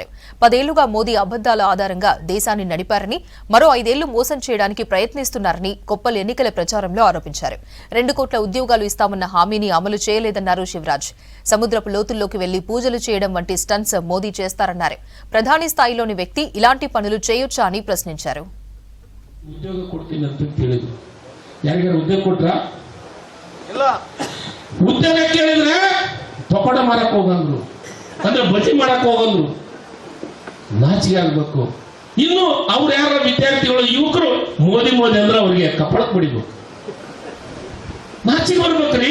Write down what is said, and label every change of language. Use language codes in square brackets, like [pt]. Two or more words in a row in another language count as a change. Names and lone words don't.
[te] 10 ఏళ్లుగా మోదీ అబద్దాల ఆధారంగా దేశాన్ని నడిపారని, మరో 5 ఏళ్లు మోసం చేయడానికి ప్రయత్నిస్తున్నారని కొప్పల్ ఎన్నికల ప్రచారంలో ఆరోపించారు. 2 కోట్ల ఉద్యోగాలు ఇస్తామన్న హామీని అమలు చేయలేదన్నారు శివరాజ్. సముద్రపు లోతుల్లోకి వెళ్లి పూజలు చేయడం వంటి స్టంట్స్ మోదీ చేస్తారన్నారు. ప్రధాని స్థాయిలోని వ్యక్తి ఇలాంటి పనులు చేయొచ్చా అని ప్రశ్నించారు. [kn] ಯಾರಿಗಾರು ಉದ್ಯೋಗ ಕೊಟ್ರ ಇಲ್ಲ ಉದ್ಯೋಗ ಕೇಳಿದ್ರೆ ಪಕೋಡ ಮಾರಕ್ ಹೋಗಂದ್ರು ಅಂದ್ರೆ ಬಜಿ ಮಾಡಕ್ ಹೋಗಂದ್ರು ನಾಚಿಕೆ ಆಗ್ಬೇಕು. ಇನ್ನು ಅವ್ರು ಯಾರ ವಿದ್ಯಾರ್ಥಿಗಳು ಯುವಕರು ಮೋದಿ ಮೋದಿ ಅಂದ್ರೆ ಅವ್ರಿಗೆ ಕಪ್ಪಳಕ್ ಬಿಡಿಬೇಕು, ನಾಚಿಕೆ ಬರ್ಬೇಕ್ರಿ.